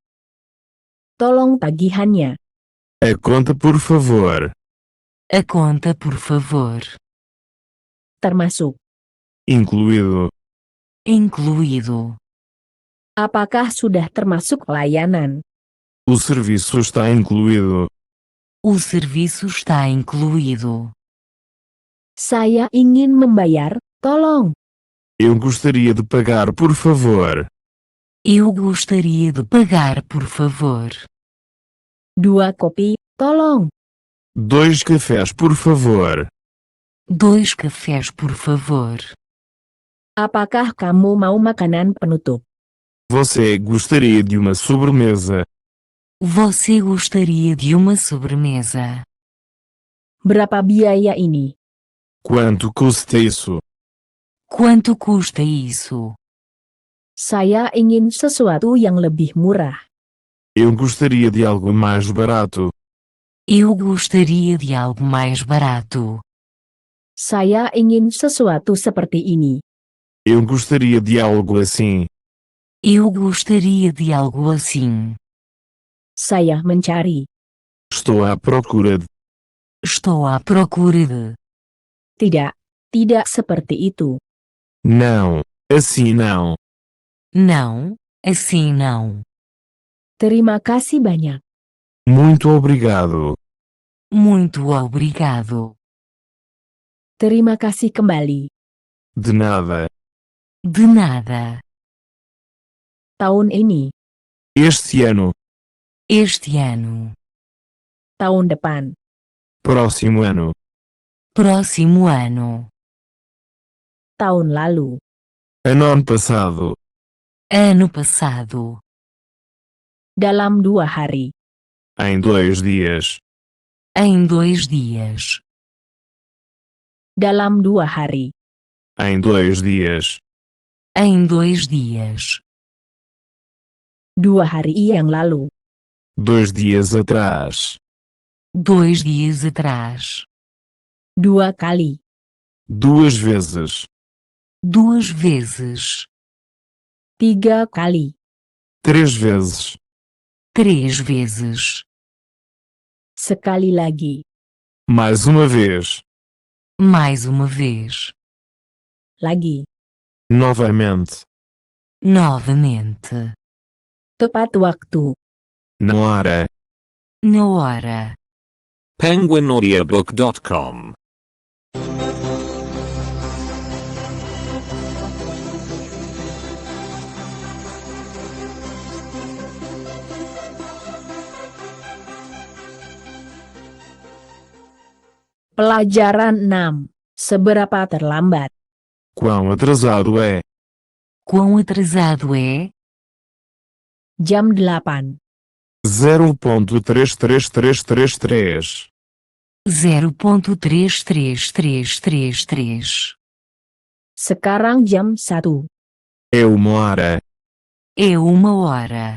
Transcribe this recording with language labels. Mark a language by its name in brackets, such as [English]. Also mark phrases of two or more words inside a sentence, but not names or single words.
[Indonesian] Tolong tagihannya. [Portuguese] A conta, por favor. A conta, por favor. [Indonesian] Termasuk. [Portuguese] Incluído. Incluído. [Indonesian] Apakah sudah termasuk layanan? [Portuguese] O serviço está incluído. O serviço está incluído. [Indonesian] Saya ingin membayar, tolong. [Portuguese] Eu gostaria de pagar, por favor. Eu gostaria de pagar, por favor. [Indonesian] 2 kopi, tolong. [Portuguese] 2 cafés, por favor. 2 cafés, por favor. [Indonesian] Apakah kamu mau makanan penutup? [Portuguese] Você gostaria de uma sobremesa? Você gostaria de uma sobremesa? [Indonesian] Berapa biaya ini? [Portuguese] Quanto custa isso? Quanto custa isso? [Indonesian] Saya ingin sesuatu yang lebih murah. [Portuguese] Eu gostaria de algo mais barato. Eu gostaria de algo mais barato. [Indonesian] Saya ingin sesuatu seperti ini. [Portuguese] Eu gostaria de algo assim. Eu gostaria de algo assim. [Indonesian] Saya mencari. [Portuguese] Estou à procura de. Estou à procura de. [Indonesian] Tidak, tidak seperti itu. [Portuguese] Não, assim não. Não, assim não. [Indonesian] Terima kasih banyak. [Portuguese] Muito obrigado. Muito obrigado. [Indonesian] Terima kasih kembali. [Portuguese] De nada. De nada. [Indonesian] Tahun ini, [Portuguese] Este ano. Este ano. [Indonesian] tahun depan, [Portuguese] Próximo ano. Próximo ano. [Indonesian] tahun lalu, [Portuguese] Ano passado. Ano passado. [Indonesian] dalam 2 hari, [Portuguese] Em 2 dias. Em 2 dias. [Indonesian] dalam 2 hari, [Portuguese] Em 2 dias. Em 2 dias. [Indonesian] 2 hari yang lalu. [Portuguese] 2 dias atrás. 2 dias atrás. [Indonesian] 2 kali. [Portuguese] 2 vezes. 2 vezes. [Indonesian] 3 kali. [Portuguese] 3 vezes. 3 vezes. [Indonesian] Sekali lagi. [Portuguese] Mais uma vez. Mais uma vez. [Indonesian] Lagi. [Portuguese] Novamente. Novamente. [Indonesian] Tepat waktu. [Portuguese] Na hora. Na hora. penguinaudiobook.com [Indonesian] Pelajaran 6. Seberapa terlambat? [Portuguese] Quão atrasado é? Quão atrasado é? [Indonesian] Jam 8. [Portuguese] 0.33333. 0.33333. [Indonesian] Sekarang jam 1. [Portuguese] É 1 hora. É 1 hora.